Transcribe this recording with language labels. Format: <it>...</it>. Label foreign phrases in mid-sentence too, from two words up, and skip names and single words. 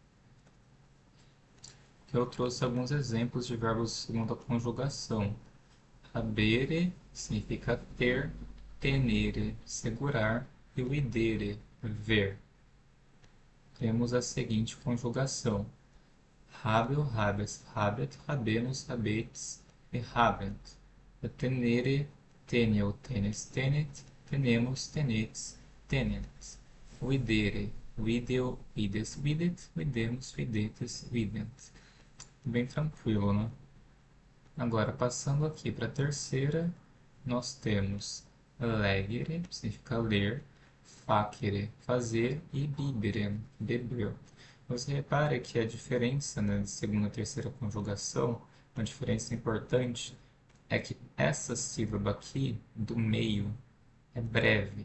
<pt>Aqui eu trouxe alguns exemplos de verbos de segunda conjugação. Habere significa ter, tenere, segurar, e o idere, ver. Temos a seguinte conjugação:</pt> <la>habeo, habes, habet, habemus, habetes e habent. Tenere, teneo, tenes, tenet, tenemos, tenetes, tenent. Videre, video, vides, videt, videmos, videtes, vident.</la> <pt>Bem tranquilo, né? Agora, passando aqui para a terceira, nós temos legere, significa ler, facere, fazer, e bibere, beber. Você repara que a diferença, né, de segunda e terceira conjugação, uma diferença importante, é que essa sílaba aqui, do meio, é breve.</pt>